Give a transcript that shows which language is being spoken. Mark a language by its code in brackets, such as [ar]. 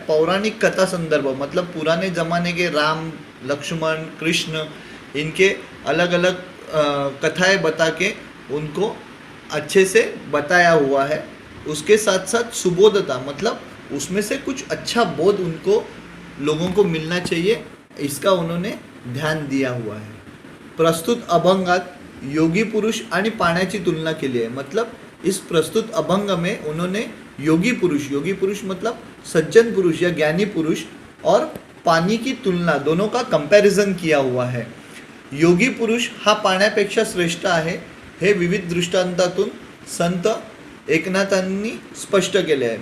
[hi] पौराणिक कथा संदर्भ मतलब पुराने ज़माने के राम लक्ष्मण कृष्ण इनके अलग अलग कथाएं बता के उनको अच्छे से बताया हुआ है. उसके साथ साथ सुबोधता मतलब उसमें से कुछ अच्छा बोध उनको लोगों को मिलना चाहिए, इसका उन्होंने ध्यान दिया हुआ है. [mr] प्रस्तुत अभंगात योगी पुरुष आणि पाण्याची तुलना केली आहे. [hi] मतलब इस प्रस्तुत अभंग में उन्होंने योगी पुरुष मतलब सज्जन पुरुष या ज्ञानी पुरुष और पानी की तुलना दोनों का कंपैरिजन किया हुआ है. [mr] योगी पुरुष हा पाण्यापेक्षा श्रेष्ठ आहे हे विविध दृष्टांतातून संत एकनाथांनी स्पष्ट केले आहे.